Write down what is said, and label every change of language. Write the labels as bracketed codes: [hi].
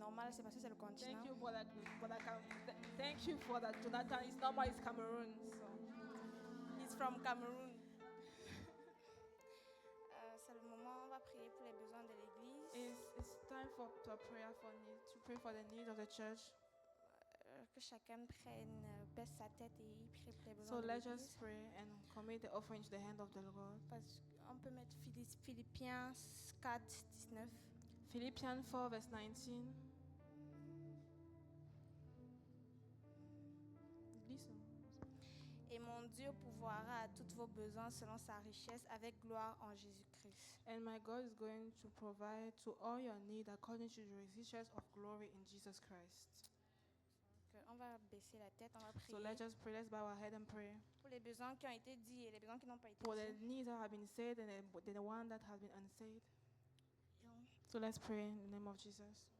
[fr] c'est parce que c'est le continent. [en] Thank you for that. Thank you for that. Jonathan is normal. It's Cameroon. So. He's from Cameroon. [fr] C'est le moment, on va prier pour les besoins de l'église. [en] It's time for to prayer for needs. To pray for the needs of the church. [fr] Que chacun prenne, baisse sa tête et il prie pour les besoins [en] So [fr] de [en] let's [fr] l'église. [en] just pray and commit the offering to the hand of the Lord. [fr] Parce qu'on peut mettre Philippiens 4, 19. [en] Philippians 4 verse 19. Listen. [fr] Et mon Dieu pourvoira à tous vos besoins selon sa richesse avec gloire en Jésus-Christ. [en] And my God is going to provide to all your need according to the riches of glory in Jesus Christ. [fr] On va baisser la tête, on va prier. [en] So let's just pray. Let's bow our head and pray. [fr] Pour les besoins qui ont été dits et les besoins qui n'ont pas été [en] For the [fr] dits. [en] needs that have been said and the one that has been unsaid. So let's pray in the name of Jesus.